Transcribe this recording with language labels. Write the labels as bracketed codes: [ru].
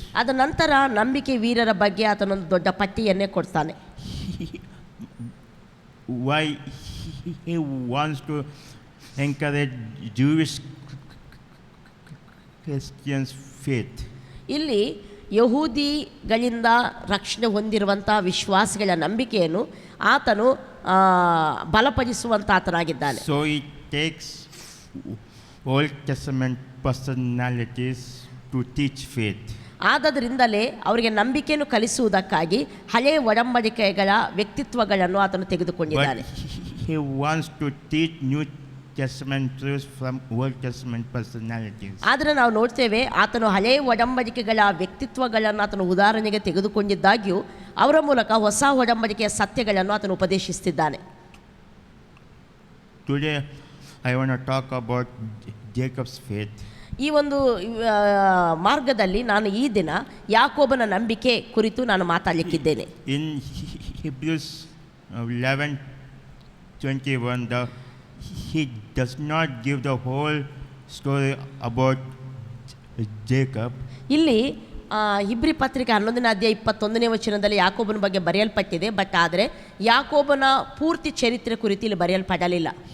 [kn] ಅದ ನಂತರ ನಂಬಿಕೆ ವೀರರ ಬಗ್ಗೆ ಆತನೊಂದು ದೊಡ್ಡ ಪಟ್ಟಿಯನ್ನೇ ಕೊಡ್ತಾನೆ. [en] Why he wants to encourage Jewish Christians' faith. [kn] ಇಲ್ಲಿ ಯಹೂದಿಗಳಿಂದ ರಕ್ಷಣೆ ಹೊಂದಿರುವಂಥ ವಿಶ್ವಾಸಿಗಳ ನಂಬಿಕೆಯನ್ನು ಆತನು ಬಲಪಡಿಸುವಂಥ ಆತನಾಗಿದ್ದಾನೆ. [en] So he takes Old Testament personalities to teach faith. [kn] ಆದ್ದರಿಂದಲೇ ಅವರಿಗೆ ನಂಬಿಕೆಯನ್ನು ಕಲಿಸುವುದಕ್ಕಾಗಿ ಹಳೆಯ ಒಡಂಬಡಿಕೆಗಳ ವ್ಯಕ್ತಿತ್ವಗಳನ್ನು ಆತನು ತೆಗೆದುಕೊಂಡಿದ್ದಾನೆ. [en] But he wants to teach New Testament truths from Old Testament personalities. [kn] ಆದರೆ ನಾವು ನೋಡ್ತೇವೆ ಆತನು ಹಳೆಯ ಒಡಂಬಡಿಕೆಗಳ ವ್ಯಕ್ತಿತ್ವಗಳನ್ನು ಆತನು ಉದಾಹರಣೆಗೆ ತೆಗೆದುಕೊಂಡಿದ್ದಾಗ್ಯೂ ಅವರ ಮೂಲಕ ಹೊಸ ಒಡಂಬಡಿಕೆಯ ಸತ್ಯಗಳನ್ನು ಆತನು ಉಪದೇಶಿಸುತ್ತಿದ್ದಾನೆ. [en] Today I want to talk about Jacob's faith. [kn] ಈ ಒಂದು ಮಾರ್ಗದಲ್ಲಿ ನಾನು ಈ ದಿನ ಯಾಕೋಬನ ನಂಬಿಕೆ ಕುರಿತು ನಾನು ಮಾತಾಡಲಿಕ್ಕಿದ್ದೇನೆ. [en] In Hebrews 11:21, he does not give the whole story about Jacob. [kn] ಇಲ್ಲಿ ಹಿಬ್ರಿ ಪತ್ರಿಕೆ 11ನೇ ಅಧ್ಯಾಯ 21ನೇ ವಚನದಲ್ಲಿ ಯಾಕೋಬನ ಬಗ್ಗೆ ಬರೆಯಲ್ಪಟ್ಟಿದೆ. ಬಟ್ ಆದರೆ ಯಾಕೋಬನ ಪೂರ್ತಿ ಚರಿತ್ರೆ ಕುರಿತು ಇಲ್ಲಿ ಬರೆಯಲ್ಪಡಲಿಲ್ಲ.